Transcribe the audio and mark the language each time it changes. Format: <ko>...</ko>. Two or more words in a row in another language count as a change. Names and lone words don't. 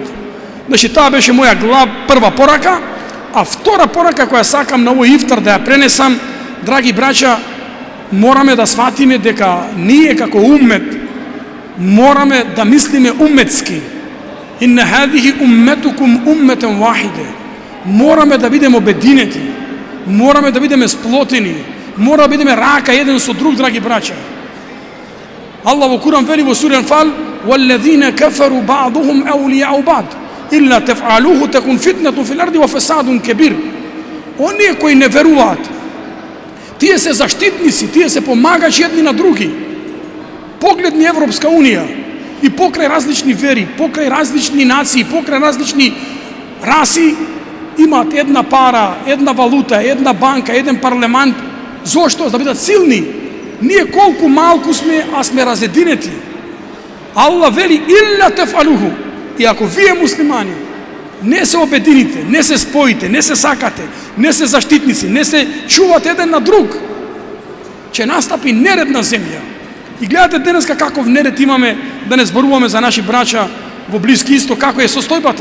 <mk>Значи, таа беше моја прва порака, а втора порака која сакам на овој ифтар да ја пренесам, драги браќа, мораме да сватиме дека ние како уммет мораме да мислиме умметски.</mk> <ar>إن هذه أمتكم أمة واحدة.</ar> <mk>Мораме да бидеме обединети, мораме да бидеме сплотени, мора да бидеме рака еден со друг, драги браќа. Аллах во Куран вели во сура Анфал:</mk> <ar>"والذين كفروا بعضهم أولياء بعض, إلا تفعلوه تكن فتنة في الأرض وفساد كبير."</ar> <mk>Оние кои не веруваат, тие се заштитници, тие се помагачи едни на други. Погледни Европска унија и покрај различни вери, покрај различни нации, покрај различни раси, имаат една пара, една валута, една банка, еден парламент. Зошто? Да бидат силни. Ние колку малку сме, а сме разединети. Аллах вели:</mk> <ar>"إلا تفعلوه."</ar> <mk>И ако вие муслимани не се обедините, не се споите, не се сакате, не се заштитници, не се чувате еден на друг, ќе настапи неред на земја. И гледате денеска каков неред имаме, да не зборуваме за наши браќа во Блиски Исток, како е состојбата.</mk>